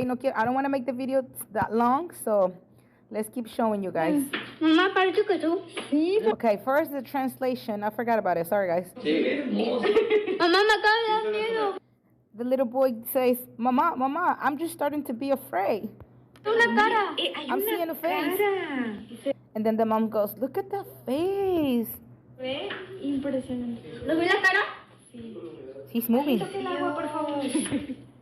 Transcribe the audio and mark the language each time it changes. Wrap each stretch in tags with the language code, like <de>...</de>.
<en>I don't want to make the video that long, so let's keep showing you guys.</en> <es>Mamá, parece que tú. Sí.</es> <en>Okay, first the translation. I forgot about it. Sorry, guys.</en> <es>Mamá, me acaba de dar miedo.</es> <en>The little boy says, Mama, I'm just starting to be afraid.</en> <es>Una cara.</es> <en>I'm seeing a face. And then the mom goes, look at the face.</en> <es>Ve impresionante. ¿Lo ve la cara? Sí.</es> <en>He's moving.</en> <es>Toque el agua, por favor.</es>